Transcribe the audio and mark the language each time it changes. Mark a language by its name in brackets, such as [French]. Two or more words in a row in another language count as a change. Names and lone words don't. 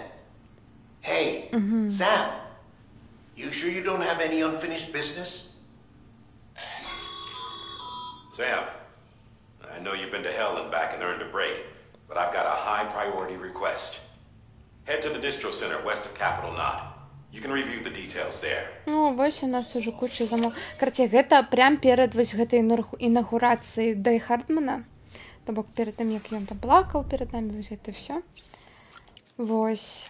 [English] Hey, Sam, you sure you don't have any unfinished business? Sam, I know you've been to hell and back and earned a break, but I've got a high priority request. Head to the distro center west of Capital Knot. You can review the details there. [Belarusian] Ну, вось у нас уже куча замоў. Карацей, гэта прям перад вось гэтай інагурацыяй Дай Хардмана. То бок перад тым, як ён там плакаў перад намі, вось гэта ўсё. Вось.